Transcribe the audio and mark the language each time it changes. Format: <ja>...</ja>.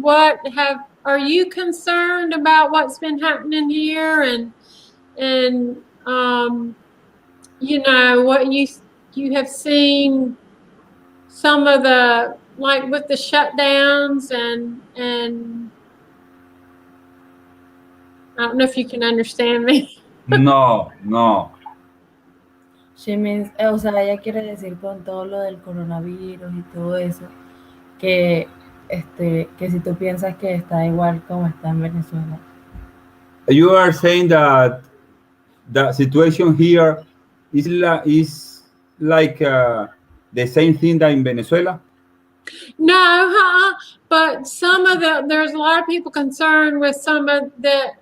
<en>Are you concerned about what's been happening here and you know, what you have seen some of the, like with the shutdowns and I don't know if you can understand me. No, no. She means,</en> <es>o sea, ella quiere decir con todo lo del coronavirus y todo eso, que que si tú piensas que está igual como está en Venezuela.</es> <en>You are saying that the situation here is like the same thing that in Venezuela. No, but there's a lot of people concerned with some of that.</en>